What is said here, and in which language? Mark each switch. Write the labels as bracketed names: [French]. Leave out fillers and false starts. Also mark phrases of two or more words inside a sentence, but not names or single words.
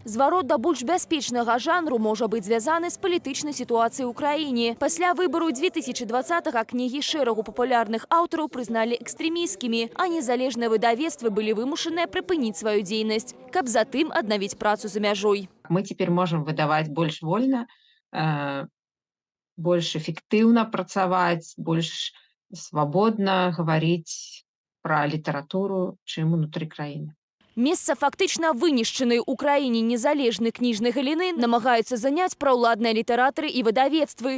[Belarusian] Зварот да больш бяспечнага жанру можа быць звязаны з палітычнай сітуацыяй у краіне. Пасля выбару 2020-га кнігі шэрагу папулярных аўтараў прызналі экстрэмісцкімі, а незалежныя выдавецтвы былі вымушаныя прыпыніць сваю дзейнасць, каб затым аднавіць працу за мяжой. [Russian] Мы теперь можем [Belarusian] выдаваць больш вольна, больш эфектыўна працаваць, больш свабодна гаварыць пра літаратуру, чым унутры краіны. Месца фактычна вынішчанай у краіне незалежнай кніжнай галіны намагаюцца заняць праўладныя літаратары і выдавецтвы.